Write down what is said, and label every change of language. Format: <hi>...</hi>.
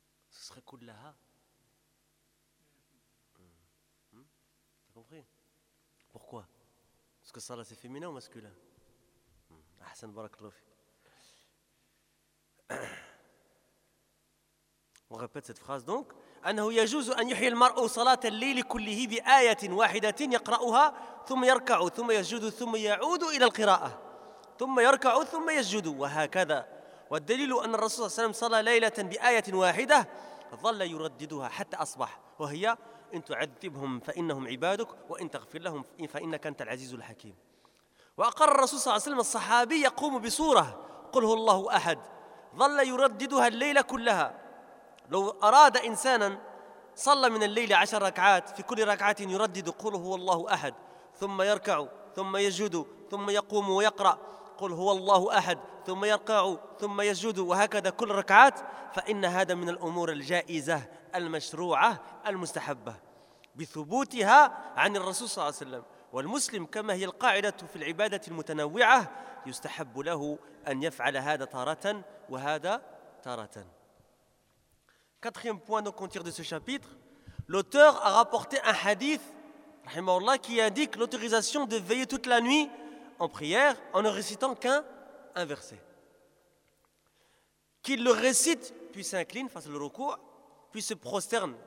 <fr>Ce serait cool là. T'as compris? Pourquoi? Parce que ça là c'est féminin ou masculin?</fr> <ar>Ahsan barakallahu fik.</ar> <fr>On répète cette phrase donc.</fr> <ar>أنه يجوز أن يحيي المرء صلاة الليل كله بآية واحدة يقرأها ثم يركع ثم يسجد ثم يعود إلى القراءة ثم يركع ثم يسجد وهكذا. والدليل أن الرسول صلى الله عليه وسلم صلى ليلة بآية واحدة ظل يرددها حتى أصبح، وهي إن تعذبهم فإنهم عبادك وإن تغفر لهم فإنك أنت العزيز الحكيم. وأقر الرسول صلى الله عليه وسلم الصحابي يقوم بسورة قل هو الله أحد ظل يرددها الليل كلها. لو أراد إنسانا صلى من الليل 10 ركعات في كل ركعة يردد قل هو الله أحد ثم يركع ثم يسجد ثم يقوم ويقرأ قل هو الله أحد ثم يركع ثم يسجد وهكذا كل ركعات، فإن هذا من الأمور الجائزة المشروعة المستحبة بثبوتها عن الرسول صلى الله عليه وسلم. والمسلم كما هي القاعدة في العبادة المتنوعة يستحب له أن يفعل هذا تارة وهذا تارة.</ar> <fr>Quatrième point donc qu'on tire de ce chapitre, l'auteur a rapporté un hadith, rahimahullah, qui indique l'autorisation de veiller toute la nuit en prière en ne récitant qu'un verset. Qu'il le récite, puis s'incline face au ruku', puis se prosterne.</fr>